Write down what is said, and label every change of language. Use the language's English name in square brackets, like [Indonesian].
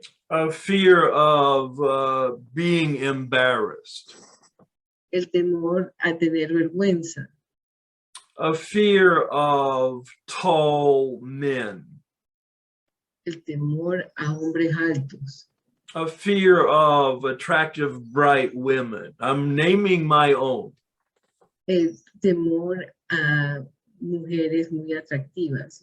[English] A fear of being embarrassed. [Spanish] El temor a tener vergüenza. [English] A fear of tall men. [Spanish] El temor a hombres altos. [English] A fear of attractive, bright women. I'm naming my own. [Spanish] El temor a mujeres muy atractivas.